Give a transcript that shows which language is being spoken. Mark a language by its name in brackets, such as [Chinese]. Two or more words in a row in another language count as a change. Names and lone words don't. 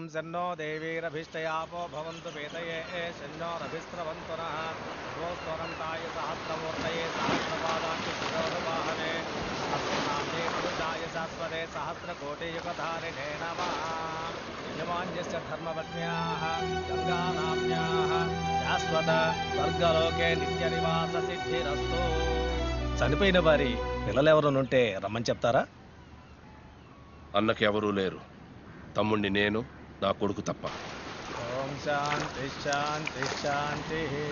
[Sanskrit] शन्नो देवीरभिष्टयापो भवन्तु वेदये शन्नो रभिस्रवन्तु नः नमोऽस्तुरन्ताय सहस्रमूर्तये सहस्रपादाय शिरोरुवाहने सहस्रनाम्ने पुरुषाय शाश्वते सहस्रकोटियुगधारिणे नमः यजमान्यस्य धर्मपत्न्याः गङ्गानाम्न्याः శాశ్వత స్వర్గలోకే నిత్య నివాస సిద్ధిరస్తు. [Telugu] చనిపోయిన వారి పిల్లలెవరునుంటే రమ్మని చెప్తారా? అన్నకి ఎవరూ లేరు. తమ్ముణ్ణి నేను, నా కొడుకు తప్ప. [Sanskrit] ఓం శాంతి శాంతి శాంతి.